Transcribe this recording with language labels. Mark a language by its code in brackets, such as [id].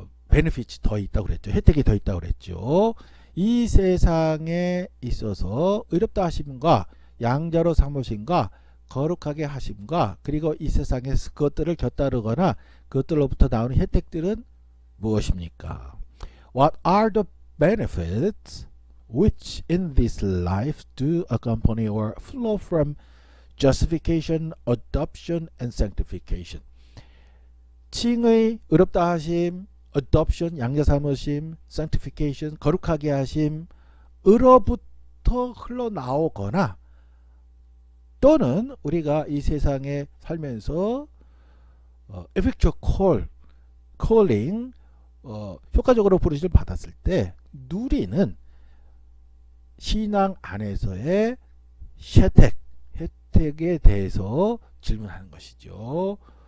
[ko] 베네핏이 더 있다고 그랬죠. 혜택이 더 있다고 그랬죠. 이 세상에 있어서 의롭다 하심과 양자로 삼으심과 거룩하게 하심과 그리고 이 세상에서 그것들을 곁다르거나 그것들로부터 나오는 혜택들은 무엇입니까? [en] What are the benefits which in this life do accompany or flow from justification, adoption, and sanctification? [ko] 칭의, 의롭다 하심, adoption, 양자 삼으심, sanctification, 거룩하게 하심, 으로부터 흘러나오거나 또는 우리가 이 세상에 살면서 effectual calling, 효과적으로 부르심을 받았을 때 누리는 신앙 안에서의 혜택에 대해서 질문하는 것이죠.